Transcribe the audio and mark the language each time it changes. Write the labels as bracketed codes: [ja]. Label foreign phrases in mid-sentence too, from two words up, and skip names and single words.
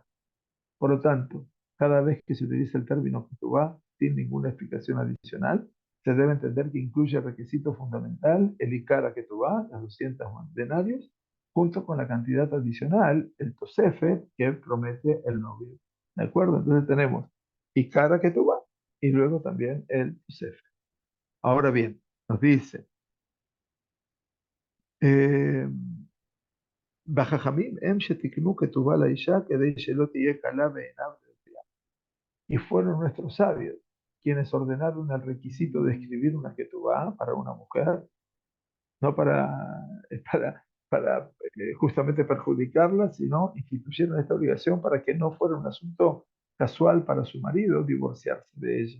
[es] Por lo tanto, cada vez que se utiliza el término ketubá sin ninguna explicación adicional, se debe entender que incluye el requisito fundamental, el [he] עיקר כתובה, [es] las 200 denarios, junto con la cantidad adicional, el tosefe, que promete el novio. ¿De acuerdo? Entonces tenemos [he] עיקר כתובה [es] y luego también el tosefe. Ahora bien, nos dice, [he] eh, בחכמים הם שתיקנו כתובה לאישה כדי שלא תהיה קלה בעיניו. [es] Y fueron nuestros sabios quienes ordenaron el requisito de escribir una ketubá para una mujer, no para justamente perjudicarla, sino instituyeron esta obligación para que no fuera un asunto casual para su marido divorciarse de ella.